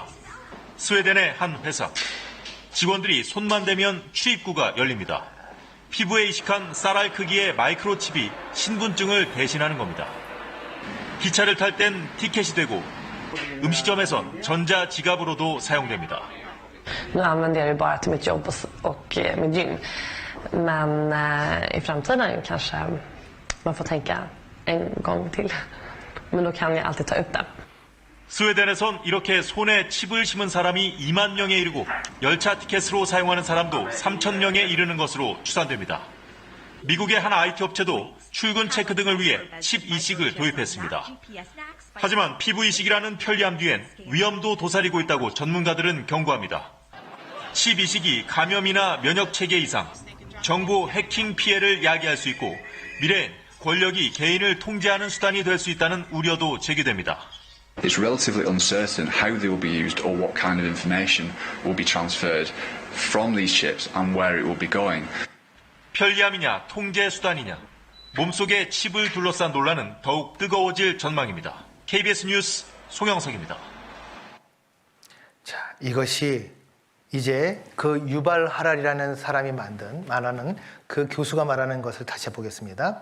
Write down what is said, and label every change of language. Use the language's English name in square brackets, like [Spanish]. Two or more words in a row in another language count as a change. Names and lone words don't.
[Korean] 스웨덴의 한 회사. 직원들이 손만 대면 출입구가 열립니다. 피부에 이식한 쌀알 크기의 마이크로칩이 신분증을 대신하는 겁니다. 기차를 탈 땐 티켓이 되고 음식점에선 전자지갑으로도 사용됩니다. [Swedish] Nu använder jag det bara till mitt jobb och mitt gym. Men i framtiden kanske man får tänka en gång till. Men då kan vi alltid ta upp det. [Korean] 스웨덴에선 이렇게 손에 칩을 심은 사람이 2만 명에 이르고 열차 티켓으로 사용하는 사람도 3천 명에 이르는 것으로 추산됩니다. 미국의 한 IT 업체도 출근 체크 등을 위해 칩 이식을 도입했습니다. 하지만 피부 이식이라는 편리함 뒤엔 위험도 도사리고 있다고 전문가들은 경고합니다. 칩 이식이 감염이나 면역 체계 이상, 정보 해킹 피해를 야기할 수 있고 미래엔 권력이 개인을 통제하는 수단이 될 수 있다는 우려도 제기됩니다. [English] It's relatively uncertain how they will be used or what kind of information will be transferred from these chips and where it will be going. [Korean] 편리함이냐 통제 수단이냐 몸속에 칩을 둘러싼 논란은 더욱 뜨거워질 전망입니다. KBS 뉴스 송영석입니다. 자, 이것이 이제 그 유발 하랄이라는 사람이 말하는 그 교수가 말하는 것을 다시 보겠습니다.